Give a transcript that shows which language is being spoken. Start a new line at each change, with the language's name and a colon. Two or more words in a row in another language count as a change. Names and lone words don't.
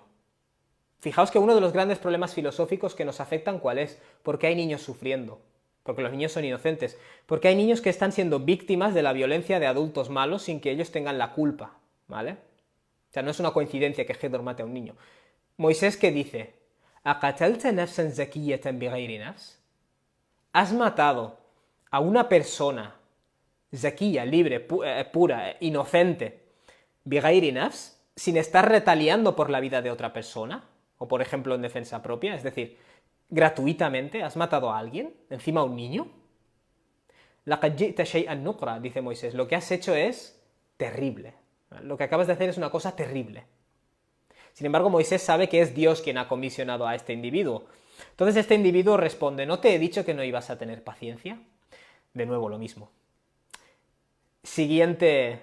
Spanish: Fijaos que uno de los grandes problemas filosóficos que nos afectan, ¿cuál es? ¿Por qué hay niños sufriendo? Porque los niños son inocentes. Porque hay niños que están siendo víctimas de la violencia de adultos malos sin que ellos tengan la culpa, ¿vale? O sea, no es una coincidencia que Hédor mate a un niño. Moisés, ¿qué dice?
Arabic: أقتلت نفسا زكية بغير نفس?
Spanish: ¿Has matado a una persona zakiya, libre, pura, inocente,
Arabic: بغير نفس,
Spanish: sin estar retaliando por la vida de otra persona? O, por ejemplo, en defensa propia, es decir, gratuitamente, ¿has matado a alguien? ¿Encima a un niño?
Arabic: لقد جئت شيئا نكرا,
Spanish: dice Moisés, lo que has hecho es terrible. Lo que acabas de hacer es una cosa terrible. Sin embargo, Moisés sabe que es Dios quien ha comisionado a este individuo. Entonces este individuo responde, ¿no te he dicho que no ibas a tener paciencia? De nuevo lo mismo. Siguiente...